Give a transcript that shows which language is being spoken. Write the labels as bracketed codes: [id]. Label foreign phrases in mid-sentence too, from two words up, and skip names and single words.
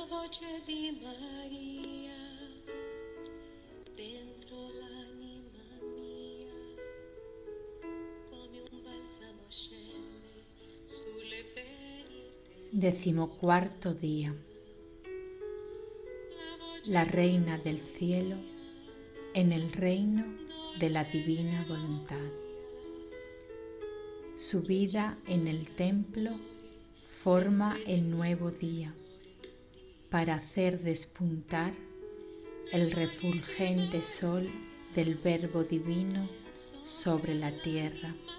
[it] voce di Maria dentro l'anima mia, come un balsamo scende sulle ferite. [es] 14º día. La Reina del Cielo en el reino de la divina voluntad. Su vida en el templo forma el nuevo día para hacer despuntar el refulgente sol del Verbo divino sobre la tierra.